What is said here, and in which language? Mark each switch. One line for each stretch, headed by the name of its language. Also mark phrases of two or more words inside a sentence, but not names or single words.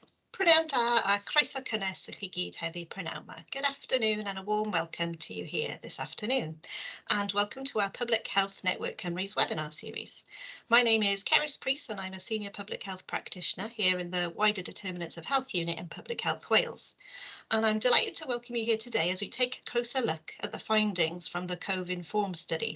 Welsh: Prynawn da a croeso cynnes i chi gyd heddi prynawn 'ma.
English: Good afternoon and a warm welcome to you here this afternoon. And welcome to our Public Health Network Cymru's webinar series. My name is Cerys Priest and I'm a Senior Public Health Practitioner here in the Wider Determinants of Health Unit in Public Health Wales. And I'm delighted to welcome you here today as we take a closer look at the findings from the COVID-informed study.